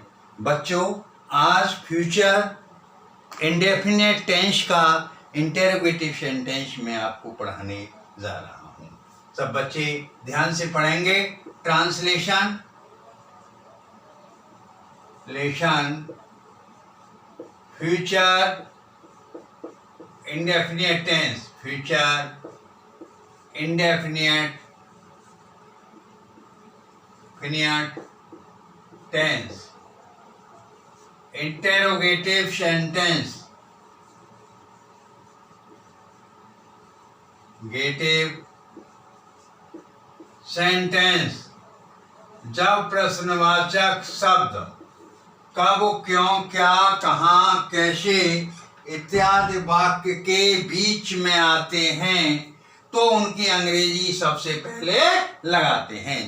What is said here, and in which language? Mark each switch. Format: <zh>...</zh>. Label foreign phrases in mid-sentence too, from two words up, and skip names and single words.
<hi>बच्चों, आज</hi> <en>future indefinite tense</en> <hi>का</hi> <en>interrogative sentence</en> <hi>में आपको पढ़ाने जा रहा हूँ। सब बच्चे ध्यान से पढ़ेंगे।</hi> <en>translation future indefinite tense, future indefinite tense, interrogative sentence,</en> <hi>जब प्रश्नवाचक शब्द कब, क्यों, क्या, कहाँ, कैसे इत्यादि वाक्य के बीच में आते हैं तो उनकी अंग्रेजी सबसे पहले लगाते हैं।</hi>